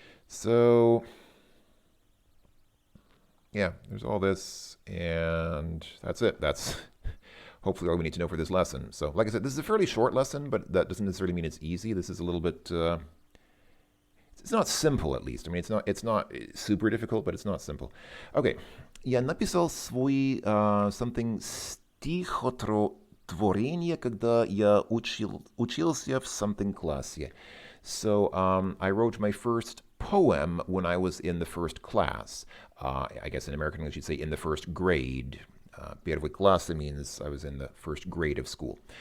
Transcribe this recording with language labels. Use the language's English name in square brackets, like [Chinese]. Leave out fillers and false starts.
[English] So, yeah, there's all this, and that's it. That's hopefully all we need to know for this lesson. So, like I said, this is a fairly short lesson, but that doesn't necessarily mean it's easy. This is a little bit. It's not simple, at least. I mean, it's not super difficult, but it's not simple. Okay. [Russian] Я написал свой something стихотворение, когда я учился в something классе. [English] So I wrote my first poem when I was in the first class. I guess in American English you'd say in the first grade. [Russian] Первый класс [English] means I was in the first grade of school.